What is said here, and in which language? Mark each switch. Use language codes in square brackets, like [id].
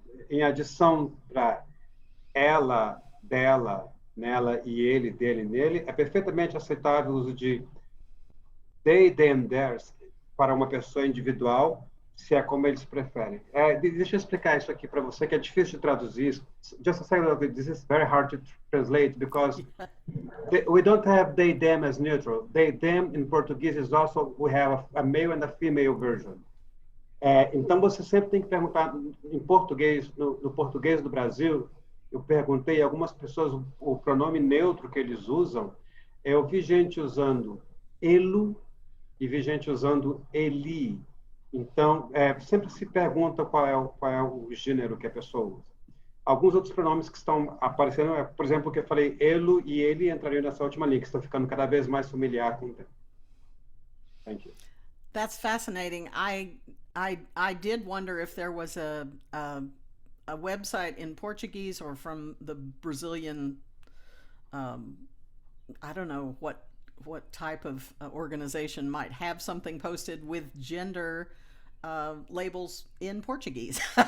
[pt] Em adição para ela, dela, nela e ele, dele, nele, é perfeitamente aceitável o uso de they, them, theirs para uma pessoa individual, se é como eles preferem. Deixa eu explicar isso aqui para você, que é difícil de traduzir. [en] Just a second, this is very hard to translate because we don't have they, them as neutral. They, them in Portuguese is also, we have a male and a female version. [pt] Então, você sempre tem que perguntar em português, no português do Brasil, eu perguntei a algumas pessoas o pronome neutro que eles usam. Eu vi gente usando elo e vi gente usando eli. Então, sempre se pergunta qual é o gênero que a pessoa usa. Alguns outros pronomes que estão aparecendo, por exemplo, que eu falei elo e ele entrariam nessa última linha, que estão ficando cada vez mais familiar com o tempo. [en] Thank you. That's fascinating. I did wonder if there was a website in Portuguese or from the Brazilian, I don't know what type of organization might have something posted with gender labels in Portuguese.